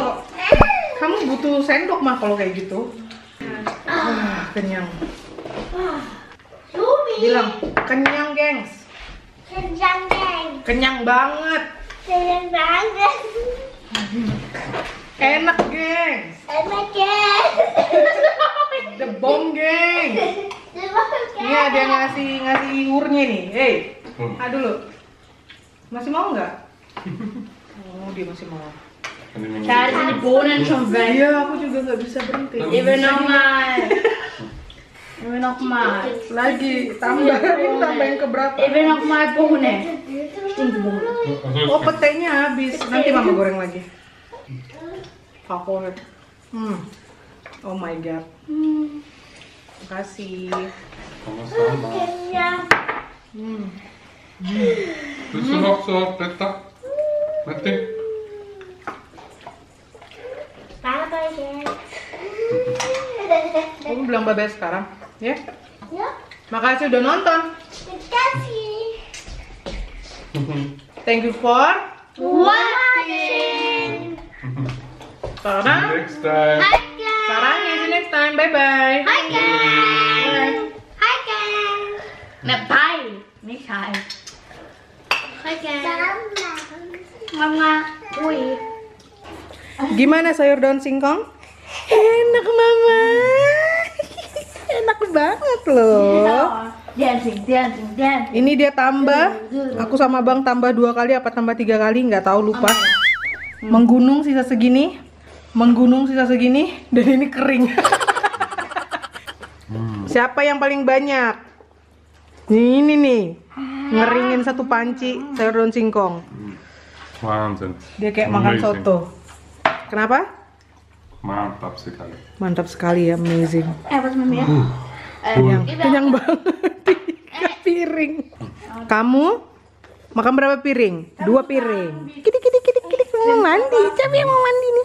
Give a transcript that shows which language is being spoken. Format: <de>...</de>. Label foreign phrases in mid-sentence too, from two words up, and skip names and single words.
<id>Kamu butuh sendok mah kalau kayak gitu. Kenyang. Yumi. Bilang kenyang, gengs. Kenyang, geng. Kenyang banget. Kenyang banget. Enak, gengs. Enak, geng.</id> <en>The bomb,</en> <id>gengs. Ini ada yang ngasih urnya nih. Hey, dulu. Masih mau nggak? Oh, dia masih mau.</id> <de>Da sind die Bohnen schon weg.</de> <id>Iya, aku juga nggak bisa berhenti.</id> <de>Ich will nochmal. Ich will nochmal.</de> <id>Lagi tambah, ini tambahin keberapa?</id> <de>Ich will nochmal Bohnen. Stinkbohnen.</de> <id>Oh, petenya habis. Nanti mama goreng lagi. Favorit.</id> <en>Oh my god.</en> <id>Makasih. Sama-sama.</id> <de>Ja. Willst du noch so Blätter? Matti? Bye-bye, jetzt.</de> <id>Kamu bilang bye-bye sekarang, ya?</id> <de>Ja.</de> <id>Makasih udah nonton. Kasih.</id> <en>Thank you for Watching.</en> <id>Sarang.</id> <en>Next time.</en> <id>Hai guys. Sarangnya,</id> <en>see you next time. Bye bye.</en> <id>Hai guys. Hai guys. แบบไทยไม่ใช่ Hai guys. Mama. Wih. Gimana sayur daun singkong? Enak mama. Enak banget loh.</id> <en>dancing.</en> <id>Ini dia tambah. Aku sama Bang tambah 2 kali apa tambah 3 kali nggak tahu lupa. Menggunung sisa segini, menggunung sisa segini, dan ini kering. Siapa yang paling banyak? Ini nih, ngeringin 1 panci sayur daun singkong.</id> <de>Wahnsinn.</de> <id>Dia kayak makan</id> <en>Amazing.</en> <id>soto. Kenapa? Mantap sekali. Mantap sekali ya,</id> <en>amazing. What's my meal?</en> <id>Kenyang banget. 3 piring. Kamu makan berapa piring? 2 piring. Kidik. Mau mandi. Siapa yang mau mandi?</id>